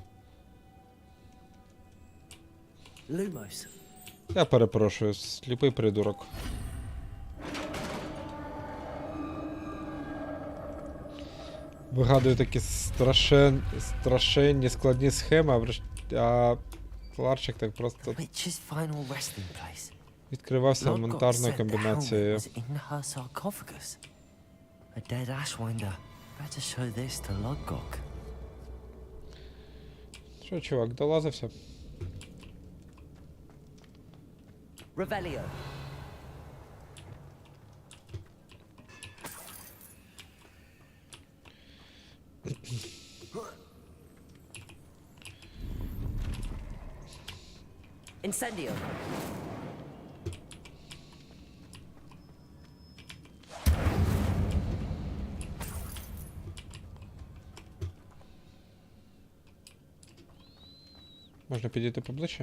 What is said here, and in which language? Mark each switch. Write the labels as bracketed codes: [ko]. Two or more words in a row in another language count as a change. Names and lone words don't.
[la] Lumos. [uk] Я перепрошую, сліпий придурок. Вигадую такі страшенні складні схеми, а Кларчик так просто [en] Witch's final resting place. [uk] відкривався [en] Lord Gok [uk] монтажною [en] said the helmet [uk] комбінацією. [en] was in her sarcophagus. A dead Ashwinder. Better show this to Lord Gok. [uk] Що, чувак, долазився? [la] Revelio. Incendio. [uk] Можна підійти поближче?